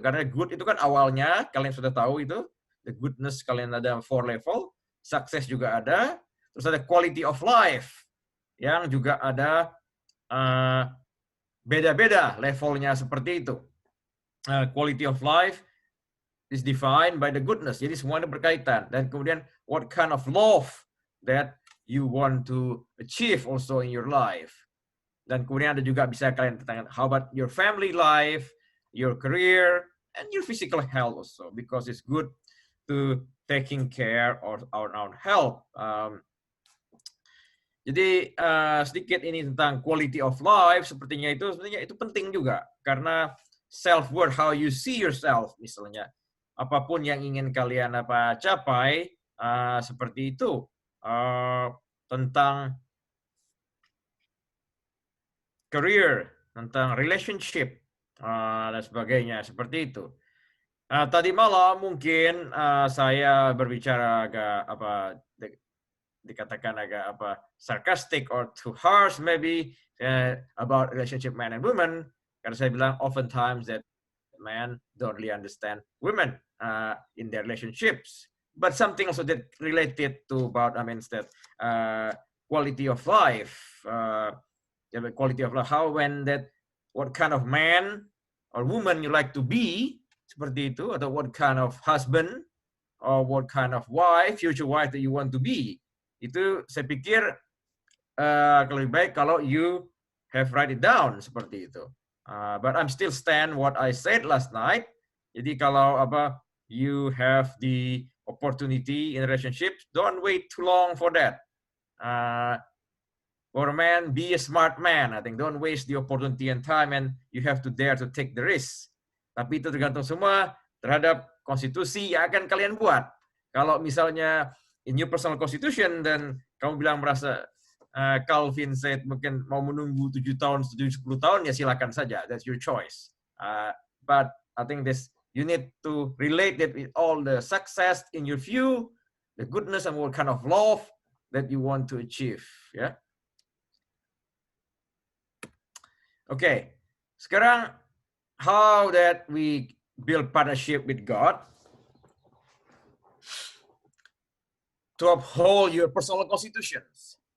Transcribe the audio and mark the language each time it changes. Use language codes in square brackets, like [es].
[id] Karena good itu kan awalnya, kalian sudah tahu itu. [en] The goodness [id] kalian ada 4 level. Success juga ada. Terus ada quality of life yang juga ada beda-beda levelnya seperti itu. [en] Quality of life is defined by the goodness. [id] Jadi semuanya berkaitan. Dan kemudian [en] what kind of love that you want to achieve also in your life. [id] Dan kemudian ada juga bisa kalian tanyakan, [en] how about your family life, your career, and your physical health also. Because it's good to taking care of our own health. [id] Jadi sedikit ini tentang quality of life, sepertinya itu penting juga. Karena [en] self-worth, how you see yourself, [id] misalnya. Apapun yang ingin kalian capai, seperti itu. Tentang career, tentang relationship, dan sebagainya, seperti itu. Tadi malam mungkin saya berbicara agak dikatakan agak [en] sarcastic or too harsh maybe about relationship man and woman, [id] karena saya bilang [en] oftentimes that men don't really understand women in their relationships, but something also that related to about that quality of life, quality of life, how when that what kind of man or woman you like to be, [id] seperti itu, atau [en] what kind of husband or what kind of wife, future wife that you want to be. [id] Itu saya pikir lebih baik kalau [en] you have write it down [id] seperti itu. [en] But I'm still stand what I said last night. [id] Jadi kalau [en] you have the opportunity in relationships, don't wait too long for that. For a man, be a smart man. I think don't waste the opportunity and time, and you have to dare to take the risk. [id] Tapi itu tergantung semua terhadap konstitusi yang akan kalian buat. Kalau misalnya [en] in your personal constitution, then [id] kamu bilang merasa Calvin said mungkin mau menunggu 7 tahun, 10 tahun, ya silakan saja. [en] That's your choice. But I think you need to relate that with all the success in your view, the goodness and what kind of love that you want to achieve. [id] Ya. Oke. Sekarang [en] how that we build partnership with God to uphold your personal constitutions.